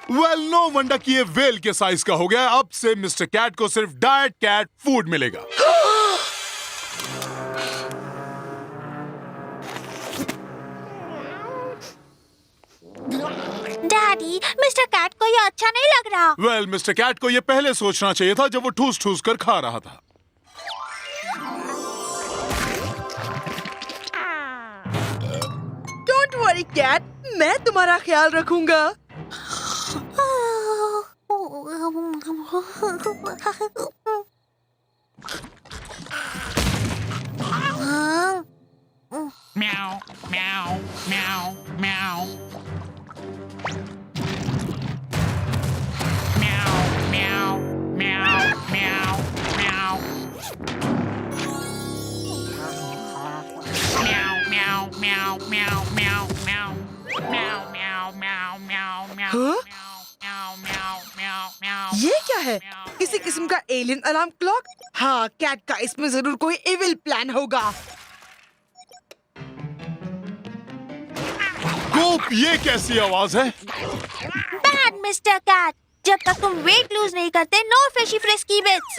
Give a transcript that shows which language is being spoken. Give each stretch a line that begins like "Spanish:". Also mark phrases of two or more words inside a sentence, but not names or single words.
Hindi: वेल,
English: no wonder
Hindi: कि ये वेल के साइज का हो गया। अब से मिस्टर कैट को सिर्फ
English: diet cat food
Hindi: मिलेगा। डैडी, मिस्टर कैट को ये अच्छा नहीं लग रहा। वेल, मिस्टर कैट को ये पहले सोचना चाहिए था जब वो ठूस ठूस कर खा रहा था।
English: Don't worry, cat.
Hindi: मैं तुम्हारा ख्याल रखूंगा। Meow, meow, meow, meow. Meow, meow, meow, meow, meow. Meow, meow, meow, meow, meow, meow. Meow, meow, meow, meow, meow. Huh? Meow, meow, meow, meow. ये क्या है? किसी किस्म का
English: alien alarm clock?
Hindi: हाँ, कैट का इसमें जरूर कोई
English: evil plan
Hindi: होगा। कोप, ये कैसी आवाज है?
English: bad Mister Cat,
Hindi: जब तक तुम
English: weight lose
Hindi: नहीं करते,
English: no freshy fresky bits.